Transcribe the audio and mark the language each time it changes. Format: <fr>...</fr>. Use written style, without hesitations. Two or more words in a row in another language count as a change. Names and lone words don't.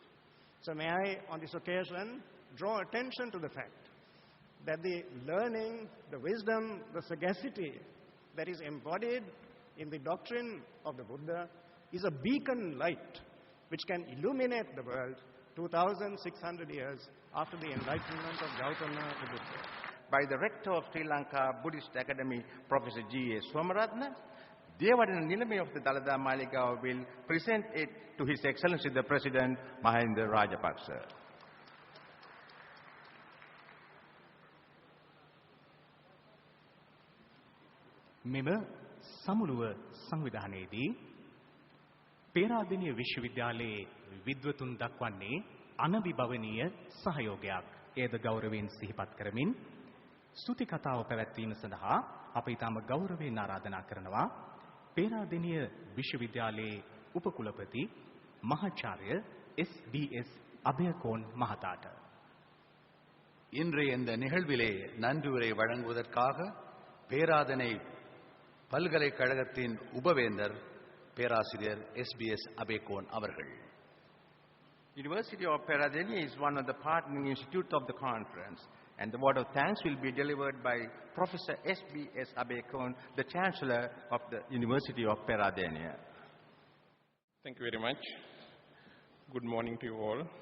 <en>So may I, on this occasion, draw attention to the fact that the learning, the wisdom, the sagacity that is embodied in the doctrine of the Buddha is a beacon light which can illuminate the world 2,600 years after the enlightenment of Gautama the Buddha. By the Rector of Sri Lanka Buddhist Academy, Professor G.A. Somaratna, Devadana Nilame of the Dalada Maligaon will present it to His Excellency the President Mahinda Rajapaksa.</en> <si>මෙම සමුළුව සංවිධානයේදී පේරාදෙණිය විශ්වවිද්‍යාලයේ විද්වතුන් දක්වන්නේ අනවිභවනීය සහයෝගයක්. එයද ගෞරවයෙන් සිහිපත් කරමින් ස්තුති කතාව පැවැත්වීම සඳහා අප ඊටම ගෞරවයෙන් ආරාධනා කරනවා පේරාදෙණිය විශ්වවිද්‍යාලයේ උපකුලපති මහාචාර්ය SBS அபயகோன் மகதாட்ட.</si> <ta>இன்றைய இந்த நிகழ்விலே நன்றியுரை வழங்குவதற்காக பேராதனை பல்கலைக்கழகத்தின் உபவேந்தர் பேராசிரியர் SBS அபேகோன் அவர்கள்.</ta> <en>University of Peradeniya is one of the partnering institutes of the conference, and the word of thanks will be delivered by Professor SBS Abekon, the Chancellor of the University of Peradeniya. Thank you very much. Good morning to you all.</en>